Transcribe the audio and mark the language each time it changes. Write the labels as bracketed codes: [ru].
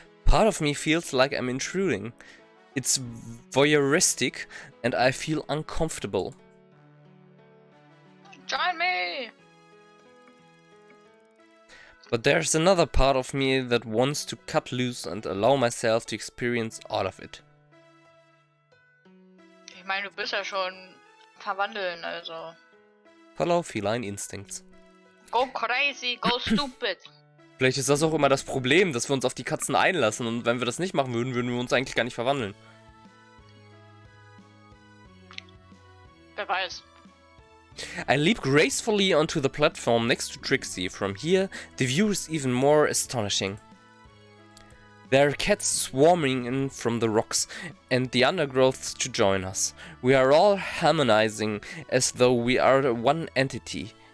[en] Part of me feels like I'm intruding. It's voyeuristic, and I feel uncomfortable. Join me! But there's another part of me that wants to cut loose and allow myself to experience all of it. [de] Ich meine, du bist ja schon verwandeln, also. [en] Follow feline instincts. Go crazy, go stupid. [de] Vielleicht ist das auch immer das Problem, dass wir uns auf die Katzen einlassen, und wenn wir das nicht machen würden, würden wir uns eigentlich gar nicht verwandeln. Wer weiß. [en] I leap gracefully onto the platform next to Trixie. From here, the view is even more astonishing. There are cats swarming in from the rocks and the undergrowth to join us. We are all harmonizing as though we are one entity.